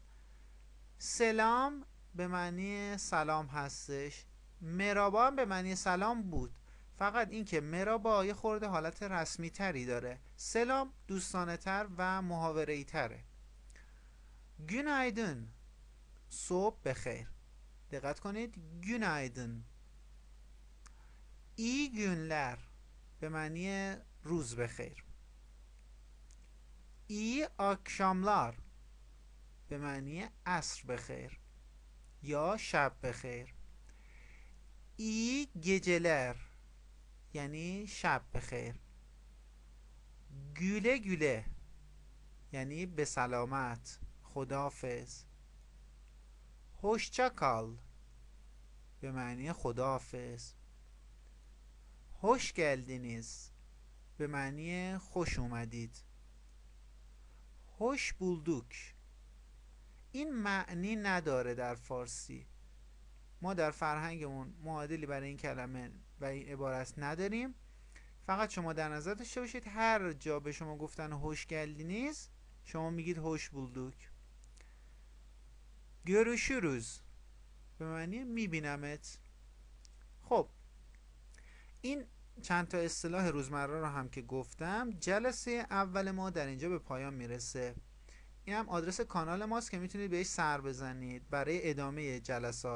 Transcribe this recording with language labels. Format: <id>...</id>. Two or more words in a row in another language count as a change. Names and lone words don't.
<fa>سلام به معنی سلام هستش. مرابا هم به معنی سلام بود، فقط اینکه مرابا یه خورده حالت رسمی تری داره. سلام دوستانه تر و محاوره‌ای تره. günaydın صبح بخیر. دقت کنید günaydın.</fa> <tr>iyi günler</tr> <fa>به معنی روز بخیر.</fa> <tr>iyi akşamlar</tr> <fa>به معنی عصر بخیر یا شب بخیر.</fa> <tr>iyi geceler</tr> <fa>یعنی شب بخیر.</fa> <tr>güle güle</tr> <fa>یعنی به سلامت، خداحافظ.</fa> <tr>hoşça kal</tr> <fa>به معنی خداحافظ.</fa> <tr>hoş geldiniz</tr> <fa>به معنی خوش اومدید.</fa> <tr>hoş bulduk</tr> <fa>این معنی نداره در فارسی. ما در فرهنگمون معادلی برای این کلمه و این عبارت نداریم. فقط شما در نظر داشته باشید هر جا به شما گفتن</fa> <tr>hoş geldiniz</tr> <fa>شما میگید</fa> <tr>hoş bulduk.</tr> <fa>görüşürüz به معنی میبینمت. خب این چند تا اصطلاح روزمره رو هم که گفتم، جلسه اول ما در اینجا به پایان میرسه. این هم آدرس کانال ماست که میتونید بهش سر بزنید برای ادامه جلسات.</fa>